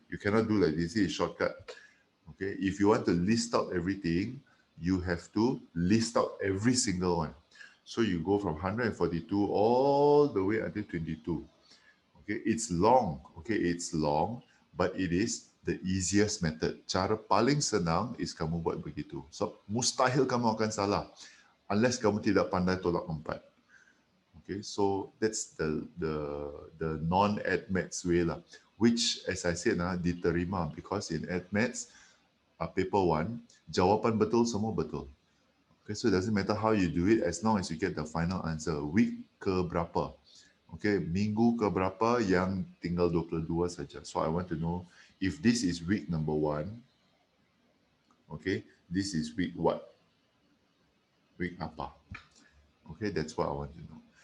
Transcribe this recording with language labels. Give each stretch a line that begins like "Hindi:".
English: You cannot do like this. This is shortcut. Okay, if you want to list out everything, you have to list out every single one. So you go from 142 all the way until 22. Okay, it's long. Okay, it's long, but it is the easiest method.
Malay: Cara paling senang is kamu buat begitu. So mustahil kamu akan salah unless kamu tidak pandai tolak 4.
English: Okay, so that's the non-admaths way lah, which as I said diterima because in admaths paper 1
Malay: jawapan betul semua betul.
English: Okay, so it doesn't matter how you do it as long as you get the final answer.
Malay: Week ke berapa? Okay, minggu ke berapa yang tinggal 22 saja.
English: So I want to know if this is week number 1. Okay, this is week what? Week apa? Okay, that's what I want to know.